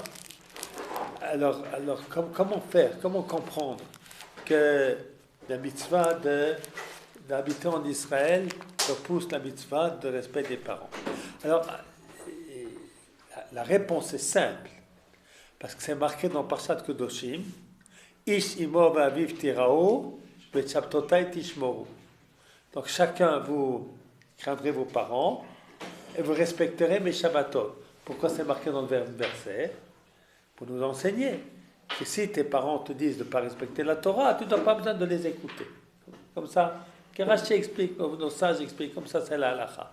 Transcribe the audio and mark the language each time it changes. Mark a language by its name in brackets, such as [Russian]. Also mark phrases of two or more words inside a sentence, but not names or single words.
[French] Alors comment faire, comment comprendre que la mitzvah d'habiter en Israël repousse la mitzvah de respect des parents? Alors, la réponse est simple, parce que c'est marqué dans Parshat Kedoshim, [Hebrew] איש אמו ואביו תיראו ושבתותי תשמרו. [French] Donc chacun, vous craindrez vos parents, et vous respecterez mes Shabbatot. Pourquoi c'est marqué dans le verset? Pour nous enseigner que si tes parents te disent de ne pas respecter la Torah, tu n'as pas besoin de les écouter. Comme ça, Karachi explique, nos sages expliquent, comme ça c'est la halakha.